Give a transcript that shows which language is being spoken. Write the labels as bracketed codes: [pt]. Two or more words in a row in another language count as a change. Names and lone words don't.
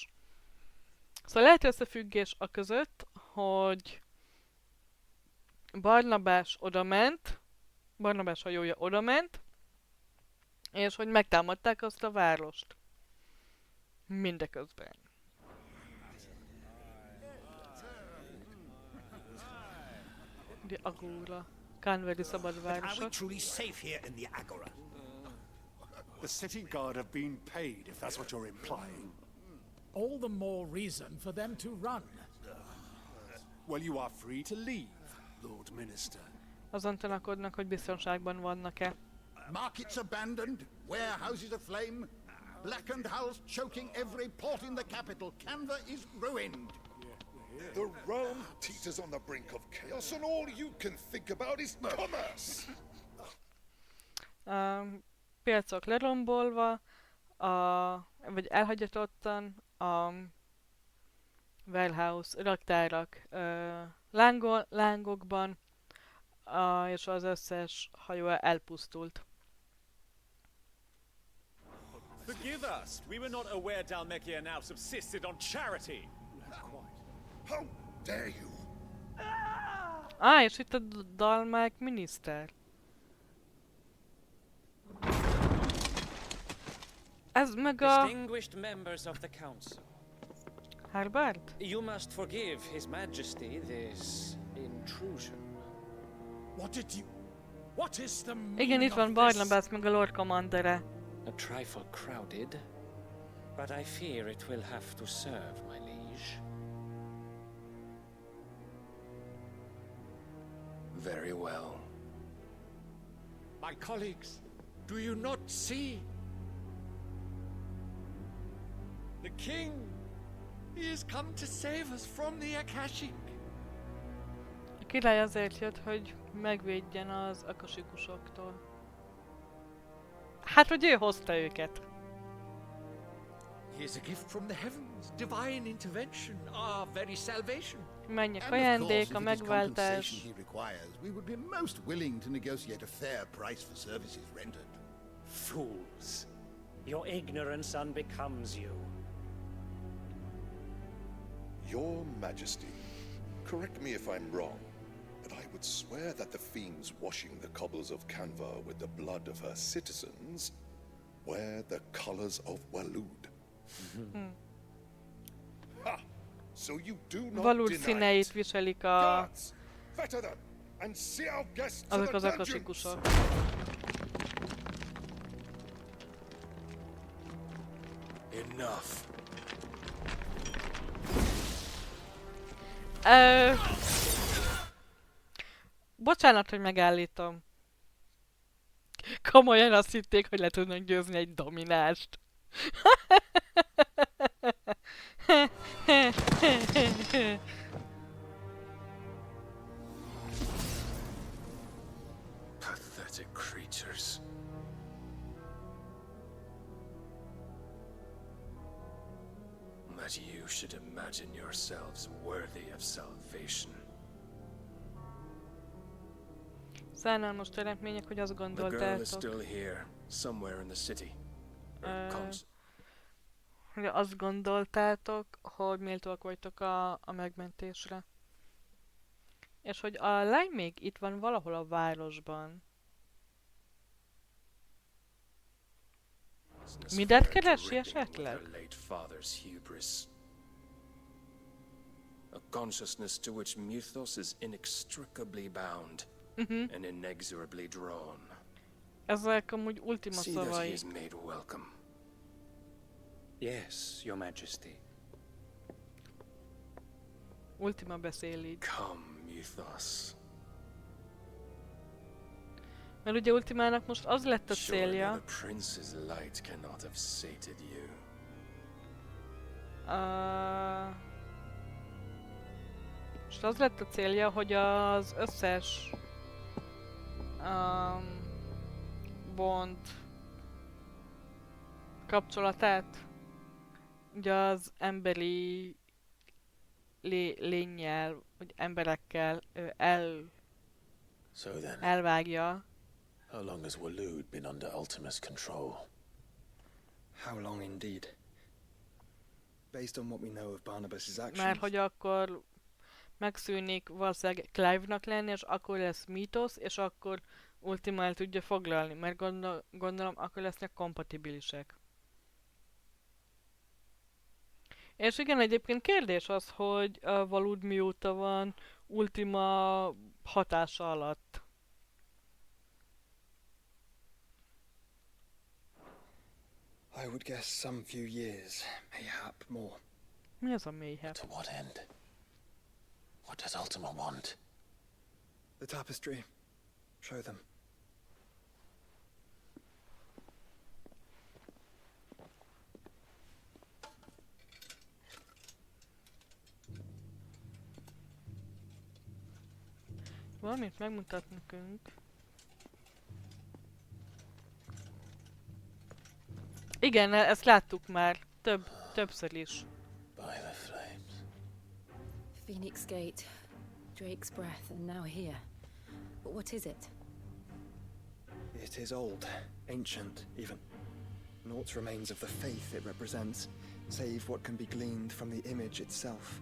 [hu] Szóval lehet összefüggés a között, hogy Barnabás odament, Barnabás hajója odament, és hogy megtámadták azt a várost. Mindeközben. De Agora. Canverley szabadvárosa. [en] Are we truly safe here in the Agora? The city guard have been paid, if that's what you're implying. All the more reason for them to run. Well, you are free to leave, Lord Minister. [hu] Azon tanakodnak, hogy biztonságban vannak-e. [en] Markets abandoned, warehouses aflame, blackened hulls choking every port in the capital. Canva is ruined. The realm teeters on the brink of chaos, and all you can think about is commerce. [hu] Piacok lerombolva, vagy elhagyatottan, a warehouse raktárak lángokban, és az összes hajó elpusztult. [en] Forgive us. We were not aware Dalmekia now subsisted on charity. How dare you? [hu] És itt a Dalmek miniszter. Ez meg a... [en] Distinguished members of the council. Herbert? You must forgive His Majesty this intrusion. What is the [hu] Igen, itt van Barnabas meg a Lord Commandere. [en] A trifle crowded, but I fear it will have to serve, my liege. Very well. My colleagues, do you not see? The king, he has come to save us from the Akashic. [hu] A király azért jött, hogy megvédjen az akasikusoktól. Hát, hogy ő hozta őket. [en] Here's a gift from the heavens, divine intervention, our very salvation. [hu] Menjek ajándék, a megváltás. [en] We would be most willing to negotiate a fair price for services rendered. Fools! Your ignorance unbecomes you. Your Majesty, correct me if I'm wrong, but I would swear that the fiends washing the cobbles of Canva with the blood of her citizens wear the colors of Walud. Ha! So you do not [hu] Valud [en] deny [hu] színeit [en] it. [hu] viselik [en] Guards, fetter them and see our guests to [hu] azok [en] the [hu] az [en] dungeons. [hu] akasikusok. [en] Enough. [hu] Bocsánat, hogy megállítom. Komolyan azt hitték, hogy le tudnak győzni egy dominást. [en] Pathetic creatures. That you should imagine yourselves worthy of salvation. [hu] Szánalmas teremtmények, hogy azt [en] The girl is [hu] gondoltátok. [en] still here, somewhere in the city. [hu] Hogy azt gondoltátok, hogy méltóak vagytok a megmentésre. És hogy a lány még itt van valahol a városban. Mindent keresi esetleg? [en] Her late father's hubris. A consciousness to which Mythos is inextricably bound and inexorably drawn. [hu] Ezek amúgy ultima [en] See that he [hu] szavai. [en] is made welcome. Yes, Your Majesty. [hu] Ultima beszél így. [en] Come, Mythos. [hu] Mert ugye Ultimának most az lett a [en] Surely [hu] célja. [en] the prince's light cannot have sated you. [hu] Most az lett a célja, hogy az összes Bond kapcsolatát ugye az emberi lénnyel, vagy emberekkel [en] So then, [hu] elvágja. [en] how long has Waloed been under Ultima's control? How long indeed? Based on what we know of Barnabas's actions. [hu] Mert hogy akkor megszűnik valószínűleg Clive-nak lenni, és akkor lesz Mythos, és akkor Ultima el tudja foglalni, mert gondolom akkor lesznek kompatibilisek. És igen, egyébként kérdés az, hogy a Waloed mióta van Ultima hatása alatt. [en] I would guess some few years, mayhap more. [hu] Mi az a mayhap? [en] To what end? What does Ultima want? The tapestry. Show them. [hu] Valamit megmutat nekünk. Igen, ezt láttuk már. Többször is. [en] By the flames. Phoenix Gate, Drake's Breath, and now here. But what is it? It is old, ancient even. Naught remains of the faith it represents, save what can be gleaned from the image itself.